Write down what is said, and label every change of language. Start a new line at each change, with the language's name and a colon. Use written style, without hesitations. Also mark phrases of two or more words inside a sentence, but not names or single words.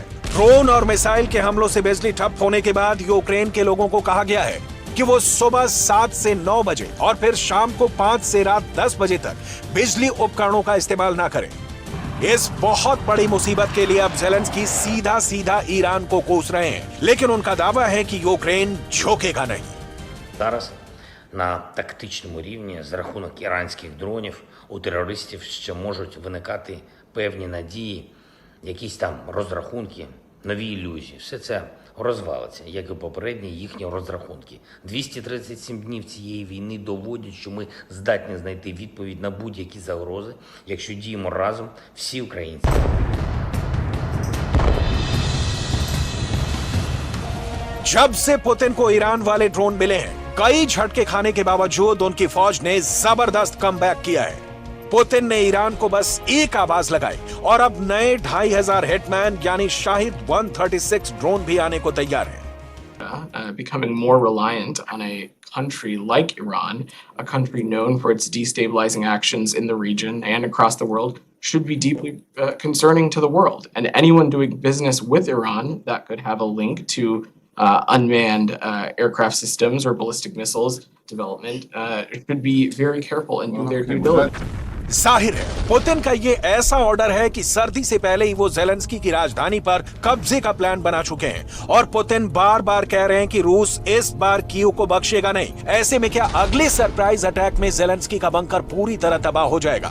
Hindi: ड्रोन और मिसाइल के हमलों से बिजली ठप होने के बाद यूक्रेन के लोगों को कहा गया है कि वो सुबह 7 से 9 बजे और फिर शाम को 5 से रात 10 बजे तक बिजली उपकरणों का इस्तेमाल ना करें। इस बहुत बड़ी मुसीबत के लिए अब ज़ेलेंस्की सीधा सीधा ईरान को कोस रहे हैं, लेकिन उनका दावा है कि यूक्रेन झुकेगा नहीं।
Ukrainian: Зараз на тактичному рівні за рахунок іранських дронів у терористів ще можуть виникати певні надії, якісь там розрахунки, нові ілюзії. Все це розвалиться, як і попередні їхні розрахунки. 237 днів цієї війни доводять, що ми здатні знайти відповідь на будь-які загрози, якщо діємо разом всі українці.
Hindi: जब से पुतिन को ईरान वाले ड्रोन मिले हैं, कई झटके खाने के बावजूद उनकी फौज ने जबरदस्त कमबैक किया है। पुतिन ने ईरान को बस एक आवाज लगाई और अब नए 2500 हिटमैन यानी शाहिद 136 ड्रोन भी आने को तैयार हैं।
English: Becoming more reliant on a country like Iran, a country known for its destabilizing actions in the region and across the world, should be deeply concerning to the world. And anyone doing business with Iran that could have a link to unmanned aircraft systems or ballistic missiles development should be very careful and do their due diligence.
Hindi: जाहिर है पुतिन का ये ऐसा ऑर्डर है कि सर्दी से पहले ही वो जेलेंस्की की राजधानी पर कब्जे का प्लान बना चुके हैं और पुतिन बार बार कह रहे हैं कि रूस इस बार कीव को बख्शेगा नहीं। ऐसे में क्या अगले
English: surprise attack
Hindi: में जेलेंस्की का बंकर पूरी तरह तबाह हो जाएगा?